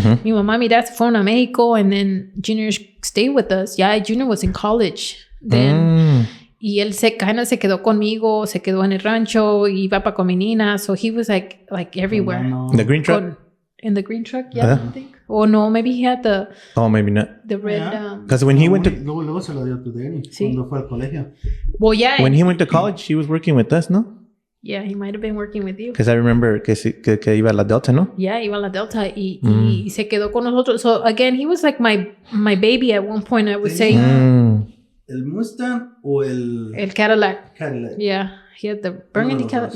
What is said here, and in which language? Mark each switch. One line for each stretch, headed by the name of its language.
Spanish: Mi mamá y mi dad se fueron a Mexico,
English: and then Junior stayed with us. Junior was in college then.
Spanish: Y él se quedó conmigo, se quedó en el rancho, iba para con mi nina.
English: So he was like everywhere. The green truck? In the green truck, I think. Or no, maybe he had the... Oh, maybe not. The red... Because when he went to...
Spanish: Luego se lo dio a tu Danny cuando fue al colegio.
English: Well, yeah. When he went to college, he was working with us, no? Yeah, he might have been working with you. Because I remember
Spanish: que iba a la Delta, ¿no? Yeah, iba a la Delta y se quedó con nosotros.
English: So, again, he was like my baby at one point, I would say.
Spanish: ¿El Mustang o el... El Cadillac. Cadillac.
English: Yeah, he had the burgundy Cadillac.